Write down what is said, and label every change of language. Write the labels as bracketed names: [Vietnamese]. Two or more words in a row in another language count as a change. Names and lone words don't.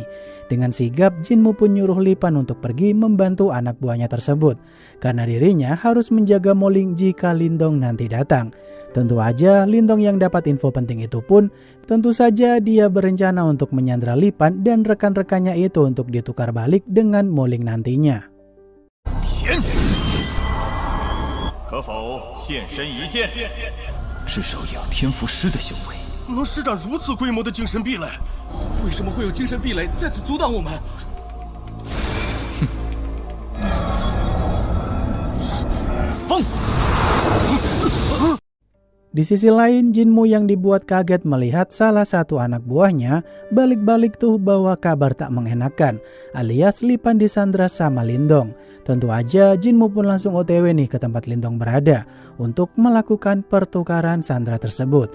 [Indonesian] Dengan sigap, Jinmu pun nyuruh Li Pan untuk pergi membantu anak buahnya tersebut, karena dirinya harus menjaga Mo Ling jika Lindong nanti datang. Tentu aja, Lindong yang dapat info penting itu pun, tentu saja dia berencana untuk menyandra Li Pan dan rekan-rekannya itu untuk ditukar balik dengan Mo Ling nantinya. [Chinese] 可否现身一见？至少也要天赋师的修为。能施展如此规模的精神壁垒，为什么会有精神壁垒在此阻挡我们？风。 [Indonesian] Di sisi lain, Jinmu yang dibuat kaget melihat salah satu anak buahnya balik-balik tuh bawa kabar tak mengenakan, alias Li Pan disandra sama Lindong. Tentu aja Jinmu pun langsung OTW nih ke tempat Lindong berada untuk melakukan pertukaran sandra tersebut.